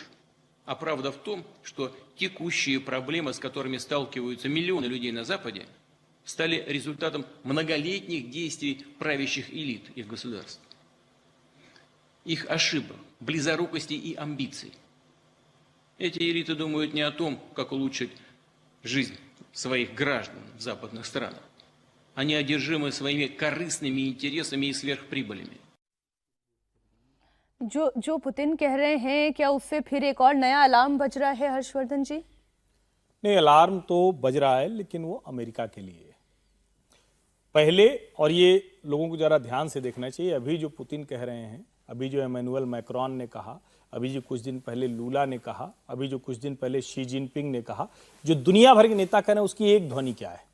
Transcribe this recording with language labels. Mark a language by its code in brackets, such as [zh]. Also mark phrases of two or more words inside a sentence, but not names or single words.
[ru] А правда в том, что текущие проблемы, с которыми сталкиваются миллионы людей на Западе, стали результатом многолетних действий правящих элит их государств, их ошибок, близорукости и амбиций. Эти элиты думают не о том, как улучшить жизнь своих граждан в западных странах. Они одержимы своими корыстными интересами и сверхприбылями. [hi] जो पुतिन कह रहे हैं, क्या उससे फिर एक और नया अलार्म बज रहा है हर्षवर्धन जी? नहीं, अलार्म तो बज रहा है, लेकिन वो अमेरिका के लिए पहले, और ये लोगों को जरा ध्यान से देखना चाहिए। अभी जो पुतिन कह रहे हैं, अभी जो इमैनुअल मैक्रोन ने कहा, अभी जो कुछ दिन पहले लूला ने कहा, अभी जो कुछ दिन पहले शी जिनपिंग ने कहा, जो दुनिया भर के नेता कह रहे हैं, उसकी एक ध्वनि क्या है?